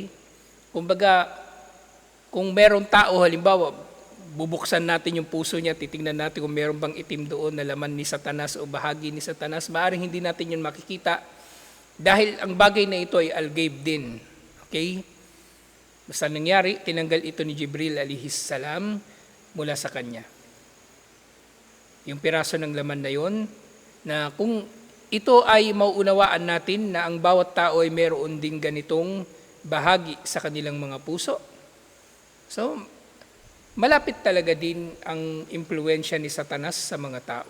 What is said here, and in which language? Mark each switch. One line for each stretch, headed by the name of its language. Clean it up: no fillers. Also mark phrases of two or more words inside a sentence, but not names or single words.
Filipino: Kumbaga, kung merong tao, halimbawa, bubuksan natin yung puso niya, titingnan natin kung meron bang itim doon na laman ni Satanas o bahagi ni Satanas, maaaring hindi natin yun makikita dahil ang bagay na ito ay al-ghaib din, okay? Basta nangyari, tinanggal ito ni Jibril
Arabic: عليه السلام
Filipino: mula sa kanya. Yung piraso ng laman na yon, na kung ito ay mauunawaan natin na ang bawat tao ay meron ding ganitong bahagi sa kanilang mga puso. So, malapit talaga din ang impluensya ni Satanas sa mga tao.